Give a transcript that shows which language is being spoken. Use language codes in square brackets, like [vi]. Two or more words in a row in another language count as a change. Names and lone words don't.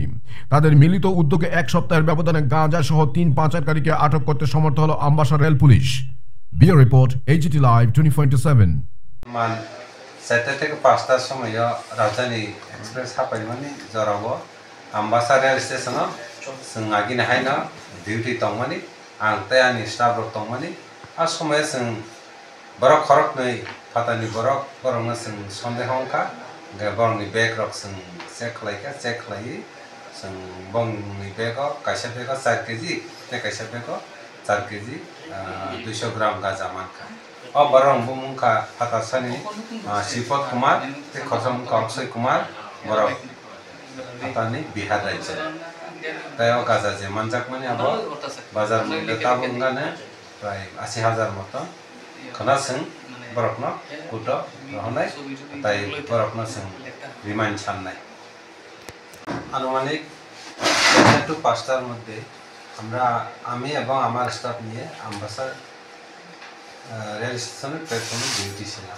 [bn] তাদের মিলিত উদ্যোগে এক সপ্তাহের ব্যবধানে গাঁজা সহ 3 পাচারকারীকে আটক করতে সমর্থ হলো আমবাসা রেল পুলিশ। ব্যুরো রিপোর্ট, AGT লাইভ 24/7। 4টা থেকে 5টার সময় রাজধানী এক্সপ্রেস [trp] হাপাইমানি জরাবো আমবাসা রেল স্টেশন जों आगिनो हायनो डिउटी दंमानि आं तै आंनि स्टाफ रक दंमानि आ समय जों बरक खरक नै फातानि बरकनो जों सन्देह अंका बरंनि बेग रक जों चेक खालायो जों बंनि बेगाव कायसा बेगाव 4 केजि ते कायसा बेगाव 4 केजि 200 ग्राम गाजा मानखा अ बरं बुमुखा फातासानि शिवपत कुमार ते खसमुखा अक्षय कुमार बरक फातानि बिहार राज्य তাইও গাজা যে মানজাক মানে আবো বাজার মূল্য তাবুঙ্গানে প্রায় 80,000 মতো খনাসিং বরকন কুটো রহনাই তাই বরকন সিং রিমাইন্ড সাননাই [bn] আনুমানিক 4টা টু 5টার মধ্যে আমি এবং আমার স্টাফ নিয়ে আমবাসা রেল স্টেশনের প্ল্যাটফর্মে ডিউটি ছিলাম।